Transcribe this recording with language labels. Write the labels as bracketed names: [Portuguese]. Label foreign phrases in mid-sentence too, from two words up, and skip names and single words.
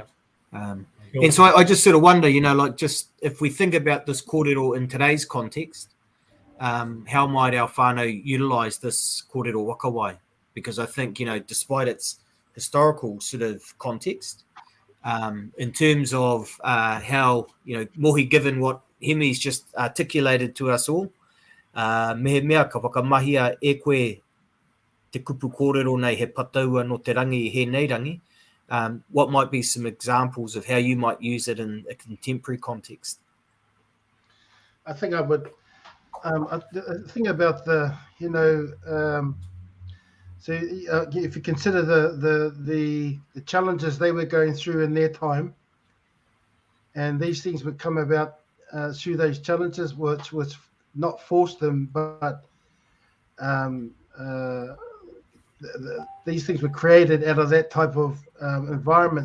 [English] And so I just sort of wonder, you know, like just if we think about this kōrero in today's context, how might our whānau utilise this [Māori] kōrero wakawai? [English] Because I think, you know, despite its historical sort of context, in terms of how, you know, mohi given what Hemi's just articulated to us all, [Māori] mehe mea ka whakamahia e koe te kupu kōrero nei he pataua no te rangi he nei rangi. [English] What might be some examples of how you might use it in a contemporary context? I think I would. The thing about the, you know, so if you consider the challenges they were going through in their time, and these things would come about through those challenges, which not force them, but these things were created out of that type of environment.